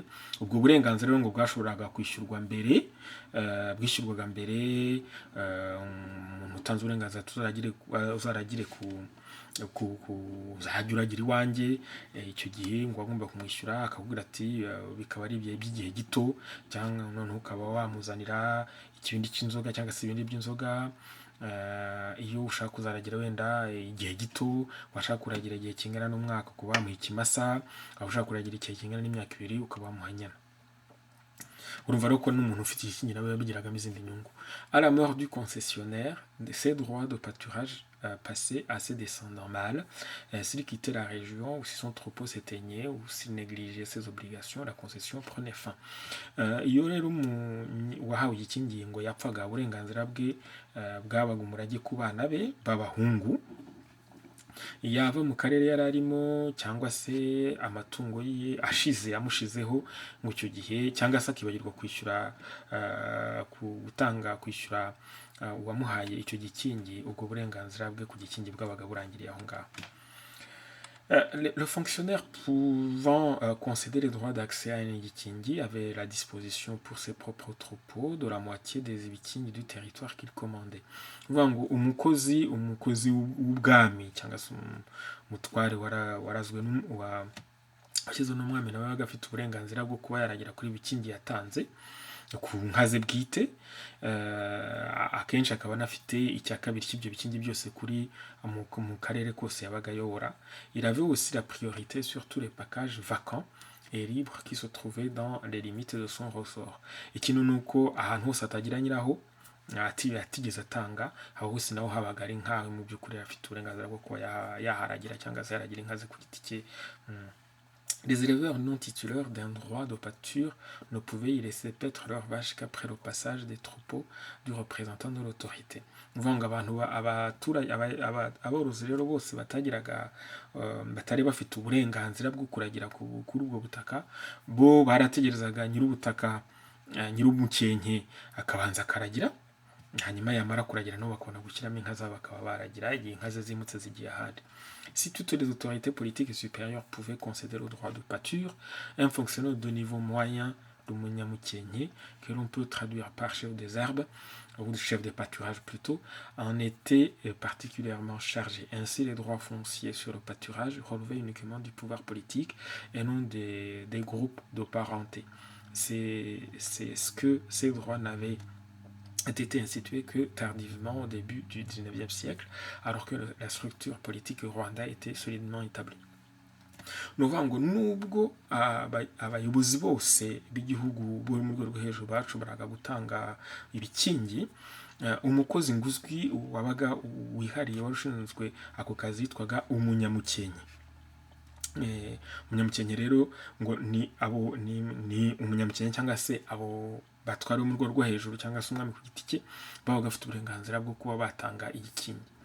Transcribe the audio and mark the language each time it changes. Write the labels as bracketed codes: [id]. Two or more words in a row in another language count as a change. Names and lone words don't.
[rw] Ubwo burenganzira rero ngo bwashoboraga kwishyurwaga mbere, umuntu utanze uburenganzira uzaragire uzajya uragira iwanjye, icyo gihe ngo agomba kumwishyura, akakubwira ati bikaba ari ibihe by'igihe gito, cyangwa noneho ukaba wamuzanira ikibindi cy'inzoga cyangwa se ibindi by'inzoga. Iyo ushaka kuzaragira wenda igihe gito, washaka kuragira igihe kingana n'umwaka ukaba wamuha ikimasa, aho ushaka kuragira igihe kingana n'imyaka 2 ukaba wamuha inyana. Urumva rero ko n'umuntu ufite igikingi nawe yabigiragamo izindi nyungu. [fr] À la mort du concessionnaire, ses droits de pâturage passaient à ses descendants mâles. S'il quittait la région ou si son troupeau s'éteignait ou s'il négligeait ses obligations, la concession prenait fin. [rw] Iyo rero wahawe igikingi ngo yapfaga, uburenganzira bwe bwabaga umurage ku bana be b'abahungu, yava mu karere yari arimo cyangwa se amatungo ye amushizeho ngo icyo gihe, cyangwa se akibagirwa kwishyura kwishyura uwamuhaye icyo gikingi, ubwo burenganzira bwe ku gikingi bwabaga burangiriye aho ngaho. [fr] Le fonctionnaire pouvant concéder les droits d'accès à un gikingi avait la disposition pour ses propres troupeaux de la moitié des bikingi du territoire qu'il commandait. [rw] Uvuga ngo umukozi w'ubwami cyangwa se umutware warazwe washyizwe n'umwami nawe yabaga afite uburenganzira bwo kuba yaragira kuri bikingi yatanze ku nka ze bwite. Akenshi akaba anafite icya kabiri cy'ibyo bikingi byose kuri mu karere kose yabaga ayobora. [fr] Il avait aussi la priorité sur tous les packages vacants et libres qui se trouvaient dans les limites de son ressort. [rw] Ikintu nuko ahantu hose atagira nyiraho atigeze atanga, aho hose naho habaga ari nkawe mu by'ukuri afite uburenganzira bwo kuba yaharagira cyangwa se yaragira inka ze ku giti cye. [fr] Les éleveurs non titulaires d'un droit de pâture ne pouvaient y laisser paître leurs vaches qu'après le passage des troupeaux du représentant de l'autorité. [rw] Ni ukuvuga ngo abaturage aborozi rero bose batagiraga batari bafite uburenganzira bwo kuragira kuri ubwo butaka, bo barategerezaga nyir'ubutaka nyir'umukenke akabanza akaragira, hanyuma yamara kuragira nabo bakabona gushyiramo inka zabo bakaba baragira igihe inka ze zimutse zigiye ahandi. [fr] Si toutes les autorités politiques supérieures pouvaient concéder le droit de pâture, un fonctionnaire de niveau moyen de munyamukenke, que l'on peut traduire par chef des herbes, ou chef de pâturage plutôt, en était particulièrement chargé. Ainsi, les droits fonciers sur le pâturage relevaient uniquement du pouvoir politique et non des groupes de parenté. C'est ce que ces droits n'avaient été institué que tardivement au début du 19e siècle, alors que la structure politique au Rwanda était solidement établie. [rw] ni ukuvuga ngo nubwo abayobozi bose b'igihugu bo mu rwego rwo hejuru bashoboraga gutanga ibikingi, umukozi nguzwi wabaga wihariye wari ushinzwe ako kazi yitwaga umunyamukenke. Umunyamukenke rero ngo ni umunyamukenke cyangwa se abo batwara mu rwego rwo hejuru cyangwa se umwami ku giti cye babaga bafite uburenganzira bwo kuba batanga igikingi.